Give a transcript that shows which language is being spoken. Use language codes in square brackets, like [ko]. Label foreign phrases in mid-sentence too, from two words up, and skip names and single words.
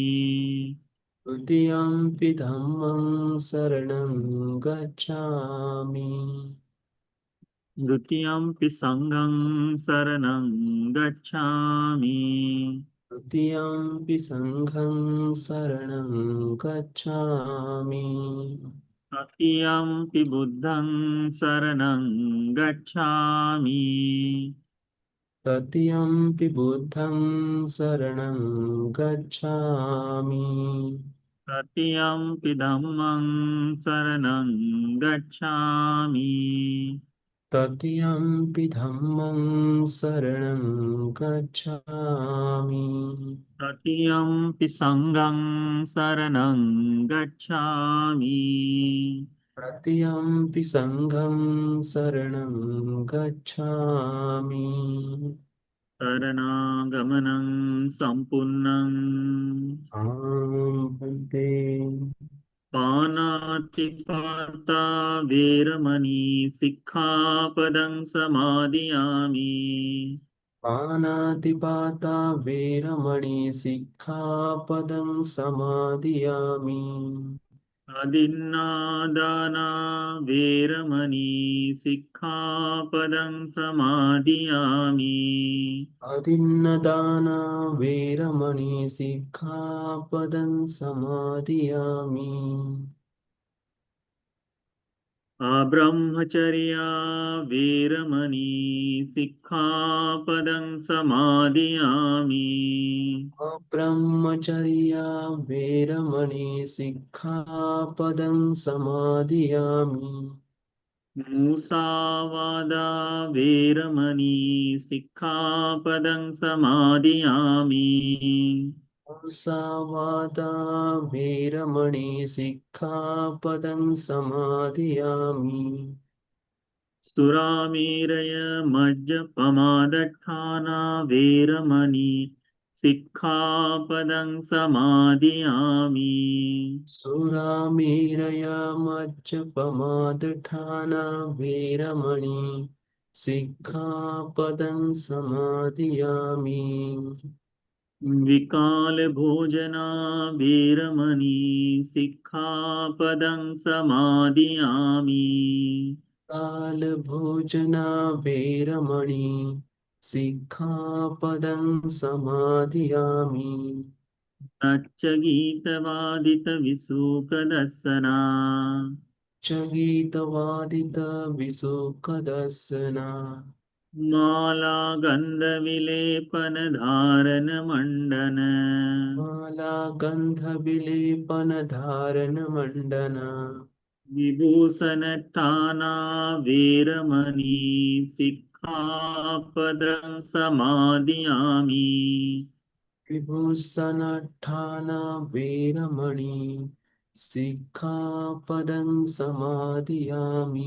[pi] द्वितीयंपि धम्मं शरणं गच्छामि। ဒုတိယံ पि संघं शरणं गच्छामि। तृतीयंपि संघं शरणं गच्छामि। ตติยมปิบุตตังสรณังกัจฉามิ तृतीयंपि बुद्धं शरणं गच्छामि। ตติยมปิธัมมังสรณังกัจฉามิ तृतीयंपि धम्मं शरणं गच्छामि। ตติยมปิสังฆังสรณังกัจฉามิ तृतीयंपि संघं शरणं गच्छामि। สรณากัมมังสัมปุณัง भन्ते। ปานาติปาตาเวรมณีสิกขาปดังสมาดิยามิ पानातिपाता वीरमणि सिक्खापदं समादियामि। อดินนาดานาเวรมณีสิกขาปดังสมาดิยามิ अदिन्नदाना वीरमणि सिक्खापदं समादियामि। อาบรมชริยาเวรมณีสิกขาปดังสมาดิยามิ अब्रह्मचर्या वीरमणि सिक्खापदं समादियामि। มุสาวาดาเวรมณีสิกขาปดังสมาดิยามิ मुसावादा वीरमणि सिक्खापदं समादियामि। สุราเมรยมัจจปมาดัฏฐานาเวรมณีสิกขาปดังสมาดิยามิ सुरामीरया मज्जपमादठाना वीरमणि सिक्खापदं समादियामि। วิกาลโภจนาเวรมณีสิกขาปดังสมาดิยามิ कालभोजना वीरमणि सिक्खापदं समादियामि। นัจจกีตวาดิตวิสุขดัสสนา च गीतवादितविसुखदर्शना มาลากันดวิเลปนธารณ मंडन मालागन्धविलेपनधारणमण्डना วิบูสนทานาเวรมณีสิกขาปดังสมาดิยามิ विभूषणठाना वीरमणि सिक्खापदं समादियामि।